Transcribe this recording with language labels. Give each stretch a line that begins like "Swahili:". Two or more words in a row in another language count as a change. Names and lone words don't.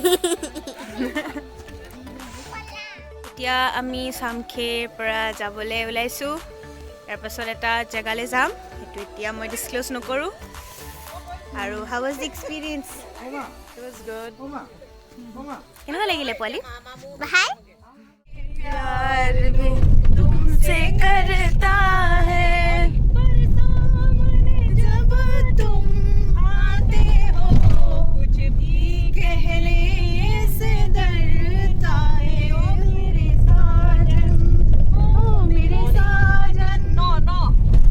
Assamese: এতিয়া আমি চামখেৰ পৰা যাবলৈ ওলাইছোঁ তাৰপাছত এটা জেগালৈ যাম সেইটো এতিয়া মই ডিছক্ল'জ নকৰোঁ আৰু
English: how was the experience
Assamese: কেনেকুৱা লাগিলে পোৱালি ভাই
Hindi: प्यार भी तुमसे करता है जब तुम आते हो कुछ भी कहने से डरता है ओ मेरे साजन नो